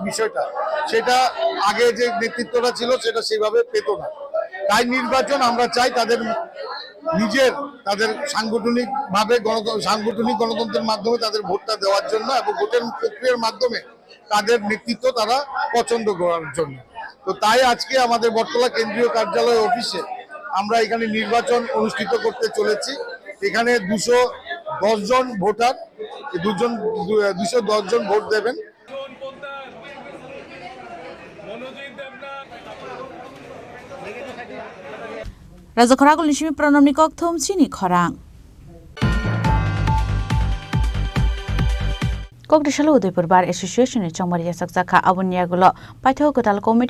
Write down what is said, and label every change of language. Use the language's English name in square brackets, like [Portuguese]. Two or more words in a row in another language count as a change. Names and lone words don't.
[Bangla] বিষয়টা সেটা আগে যে নেতৃত্বটা ছিল সেটা সেইভাবে পেত না তাই নির্বাচন আমরা চাই তাদের নিজের তাদের সাংগঠনিকভাবে সাংগঠনিক গণতন্ত্রের মাধ্যমে তাদের ভোটটা দেওয়ার জন্য এবং ভোটের প্রক্রিয়ার মাধ্যমে তাদের নেতৃত্ব তারা পছন্দ করার জন্য তো তাই আজকে আমাদের বটতলা কেন্দ্রীয় কার্যালয় অফিসে আমরা এখানে নির্বাচন অনুষ্ঠিত করতে চলেছি এখানে 210 জন ভোটার 210 জন ভোট দেবেন [Kok Borok] Raja Khoragul Nishimi Pranamni Kokthum Chini Khorang Koktishala Udaipur Bar Association ni Chongbari Yasak Zakha Abunyagolo Paitho Katal Committee